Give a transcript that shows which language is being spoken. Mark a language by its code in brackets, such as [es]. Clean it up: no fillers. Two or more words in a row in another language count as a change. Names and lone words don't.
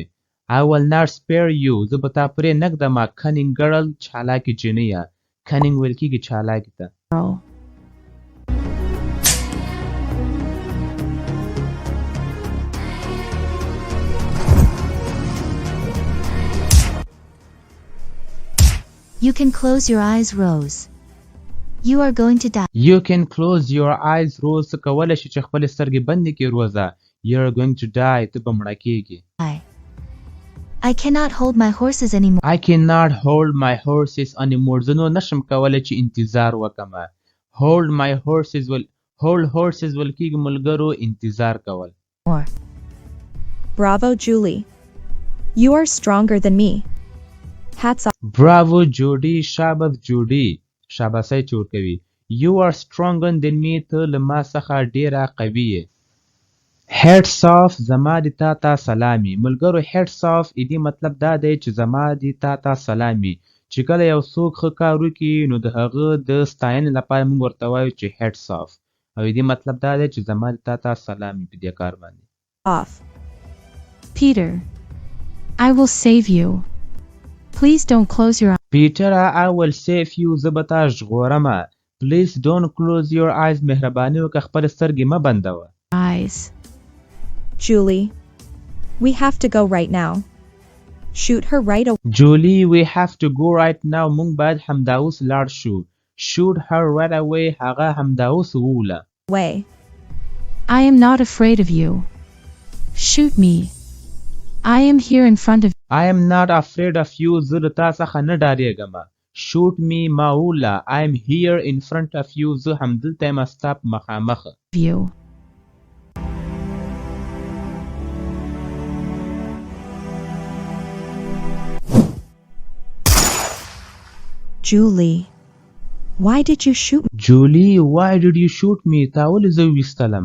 [en] I will not spare you. [ps] زه به تا پرې نږدم. [en] cunning girl [ps] چالاکې جنیه. cunning ویل کېږي چالاکې ته. [en] You can close your eyes, Rose. You are going to die. You can close your eyes, Rose. [ps] ته کولی شي چې خپلې سترګې بندې کړې روزه. [en] You are going to die. [ps] ته به مړه کېږې. [en] I cannot hold my horses anymore. I cannot hold my horses anymore. [ps] زه نو نشم کولی چې انتظار وکړم. [en] Hold my horses [ps] ویل کېږي ملګرو انتظار کول. [en] Bravo, Julie. You are stronger than me. Hats off. Bravo, Judy. [ps] شاباس جوډي. شاباسۍ چې ورکوي. [en] You are stronger than me. [ps] ته له ما څخه ډېره قوي یې. [en] Hats off. [ps] زما دې تا ته سلامي. ملګرو [en] hats off [ps] دې مطلب دا دی چې زما دې تا ته سلامي. چې کله یو څوک ښه کار وکړي نو د هغه د ستاینې لپاره موږ ورته وایو چې [en] hats off. [ps] او دې مطلب دا دی چې زما دې تا ته سلامي په دې کار باندې. [en] Off. Peter, I will save you. Please don't close your eyes. Peter, I will save you. [ps] زه به تا ژغورم. [en] Please don't close your eyes. [ps] مهرباني وکړه خپل سترګې مه بندوه. [en] Julie, we have to go right now. Shoot her right away. Julie, we have to go right now. [ps] مونږ باید همدا اوس لاړ شو. [en] Shoot her right away. [ps] هغه همدا اوس ووله. [en] I am not afraid of you. Shoot me. I am here in front of you. I am not afraid of you. [ps] زه له تا څخه نه ډارېږم. [en] Shoot me. [ps] ما ووله. [en] I am here in front of you. [ps] زه همدلته یم ستا په مخامخ. [en] Julie, why did you shoot me? Julie, why did you shoot me? [ps] تا ولې زه ویستلم؟